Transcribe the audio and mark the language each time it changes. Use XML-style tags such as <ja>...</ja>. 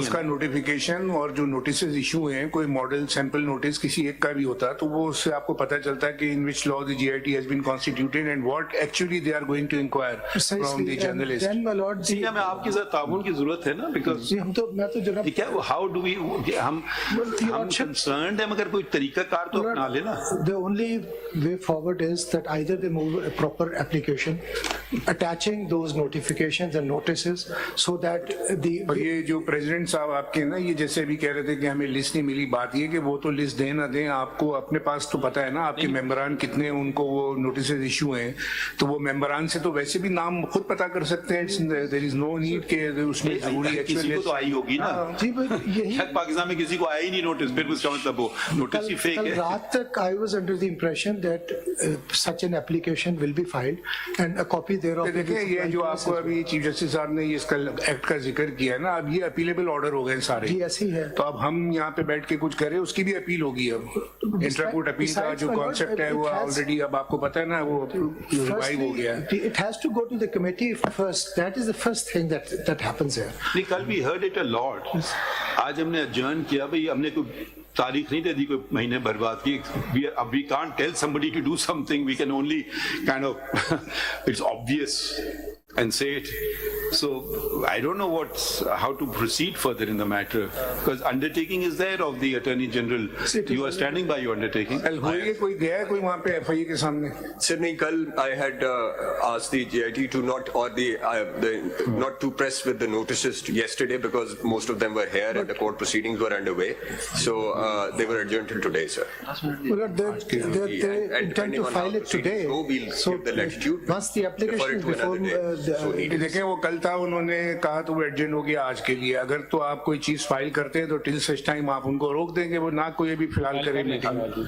<ur>اس کا نوٹیفیکیشن اور جو نوٹسز ایشو ہیں, کوئی ماڈل سیمپل نوٹس کسی ایک کا بھی ہوتا تو وہ اس سے آپ کو پتہ چلتا ہے کہ</ur> <en>In which لا the J I T has been constituted and what actually they are going to enquire from the journalist.</en> <ur>ہمیں آپ کی ذرا تعاون کی ضرورت ہے نا, بیکاز میں تو جناب</ur> <en>how do we,</en> <ur>ہم کنسرنڈ ہیں, مگر کوئی طریقہ کار تو اپنا لینا.</ur> <en>The only way forward is that either they move a proper application attaching those notifications and notices so that the.</en> <ur>اور یہ جو پریزیڈنٹ صاحب آپ کے نا, یہ جیسے بھی کہہ رہے تھے کہ ہمیں لسٹ نہیں ملی, بات یہ کہ وہ تو لسٹ دیں نہ دیں, آپ کو اپنے پاس تو پتا ہے نا آپ کے ممبران کتنے, ان کو وہ نوٹسز ایشو ہیں, تو وہ ممبران سے تو ویسے بھی نام خود پتا کر سکتے ہیں.</ur> <en>there is no need</en> <ur>کہ اس میں ضروری کسی کو تو آئی ہوگی نا. جی یہی پاکستان میں کسی کو آیا ہی نہیں نوٹس, پھر اس کا مطلب وہ نوٹس ہی فیک ہے. رات تک</ur> <en>I was under the impression that such an application will be filed and a copy thereof.</en> <ur>دیکھیں یہ جو آپ کو ابھی چیف جسٹس صاحب نے اس کا ایکٹ کا ذکر کیا نا, اب یہ اپیلیبل آرڈر ہو گئے سارے. جی ایسے ہی ہے. تو اب ہم یہاں پہ بیٹھ کے کچھ کریں, اس کی بھی اپیل ہوگی. اب انٹرا کورٹ اپیل کا جو کانسیپٹ ہے وہ آلریڈی اب آپ کو پتا ہے نا, وہ ریوائو ہو گیا.</ur> <en>It has to go to the committee first. That is the first thing that happens here.</en> <ur>کل</ur> <en>we heard it a lot.</en> <ur>آج ہم نے adjourn کیا, بھائی ہم نے کوئی تاریخ نہیں دے دی, کوئی مہینے برباد کی.</ur> <en>We can't tell somebody to do something, we can only kind of it's obvious and say it. So I don't know how to proceed further in the matter, because undertaking is there of the Attorney General. You are standing by your undertaking.</en> <ur>کوئی گیا ہے کوئی وہاں پہ F آئی اے کے سامنے؟</ur> <en>Sir,</en> <ur>نہیں, کل</ur> <en>I had asked the GIT to not to press with the notices yesterday because most of them were here and the court proceedings were underway. So they were adjourned till today, sir. They intend to file it today. So once the application is before</en> <ur>دیکھیں وہ کل تھا, انہوں نے کہا تو وہ ایڈجنٹ ہو گیا آج کے لیے. اگر تو آپ کوئی چیز فائل کرتے ہیں تو</ur> <en>till such time</en> <ur>آپ ان کو روک دیں گے, وہ نہ کوئی ابھی فی الحال کرے میٹنگ.</ur>